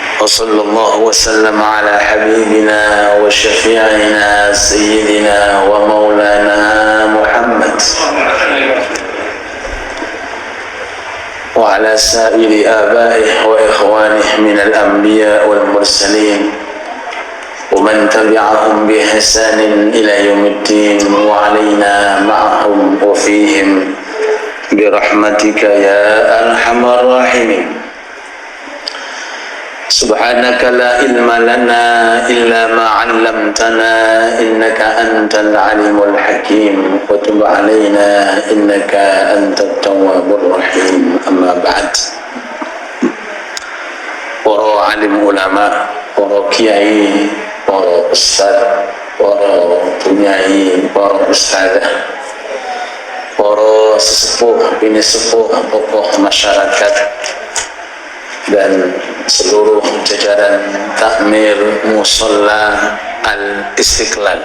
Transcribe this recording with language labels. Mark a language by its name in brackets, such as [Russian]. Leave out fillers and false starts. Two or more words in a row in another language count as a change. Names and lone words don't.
[Arabic] وصلى الله وسلم على حبيبنا وشفيعنا سيدنا ومولانا محمد وعلى سائر آبائه وإخوانه من الأنبياء والمرسلين ومن تبعهم بإحسان إلى يوم الدين وعلينا معهم وفيهم برحمتك يا أرحم الراحمين. سبحانك لا علم لنا إلا ما علمتنا إنك أنت العليم الحكيم وتب علينا إنك أنت التواب الرحيم. أما بعد, [Indonesian] para alim ulama, para kiai, para ustaz, para punyai, para ustazah, para sesepuh, bini sepuh, tokoh masyarakat, dan seluruh jajaran takmir Musholla Al-Istiqlal,